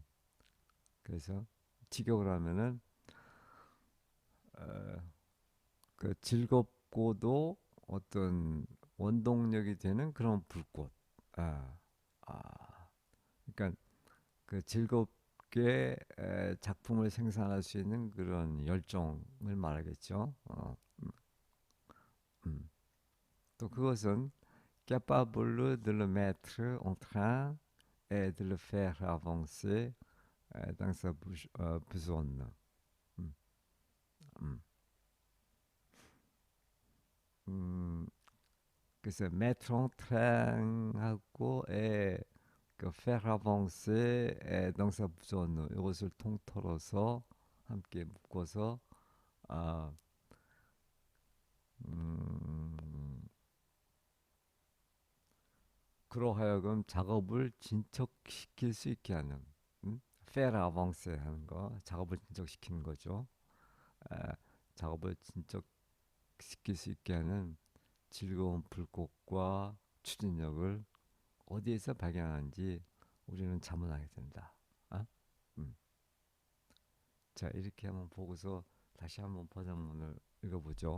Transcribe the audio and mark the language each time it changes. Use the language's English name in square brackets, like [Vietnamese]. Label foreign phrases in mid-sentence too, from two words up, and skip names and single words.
[Korean] 그래서 직역을 하면은 어, 그 즐겁고도 어떤 원동력이 되는 그런 불꽃. 아, 아, 그러니까 그 즐겁게 작품을 생산할 수 있는 그런 열정을 말하겠죠. 음. 또 그것은 [French] capable de le mettre en train et de le faire avancer dans sa besogne. 음, 음. [Korean] 음, 그래서 [French] mettre en train하고 그 faire avancer dans sa besogne, [Korean] 이것을 통틀어서 함께 묶어서 아, 음, 그러하여금 작업을 진척시킬 수 있게 하는, [French] faire avancer [Korean] 하는 거, 작업을 진척시키는 거죠. 에, 작업을 진척시킬 수 있게 하는 즐거운 불꽃과 추진력을 어디에서 발견하는지 우리는 자문하게 된다. 아? 음. 자, 이렇게 한번 보고서 다시 한번 버전문을 읽어보죠.